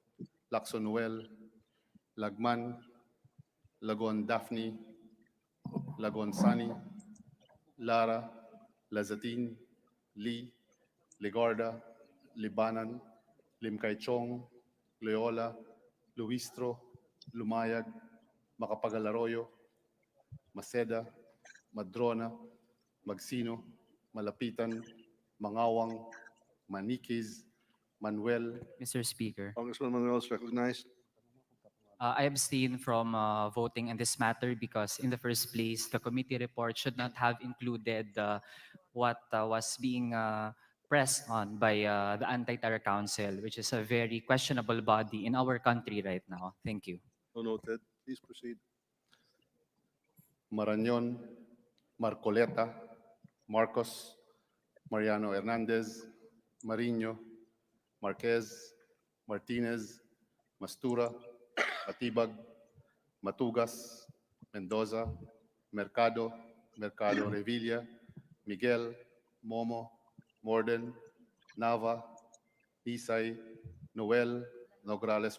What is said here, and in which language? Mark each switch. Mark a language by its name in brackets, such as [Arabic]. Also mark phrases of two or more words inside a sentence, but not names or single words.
[English] Lacson Noel, Lagman, Lagon Daphne, Lagonsani, Lara, Lazatin, Lee, Ligarda, Libanan, Limcaychong, Loyola, Luistro, Lumayag, Macapagal Arroyo, Maceda, Madrona, Magsino, Malapitan, Mangawang, Maniquez, Manuel, Mr. Speaker, Congressman Manuel is recognized. I abstain from voting in this matter because in the first place, the committee report should not have included what was being pressed on by the Anti-Terror Council, which is a very questionable body in our country right now. Thank you. So noted. Please proceed. Marañon, Marcoleta, Marcos, Mariano Hernandez, Mariño, Marquez, Martinez, Mastura, Matibag, Matugas, Mendoza, Mercado, Mercado Revilla, Miguel, Momo, Morden, Nava, Isay, Noel, Nograles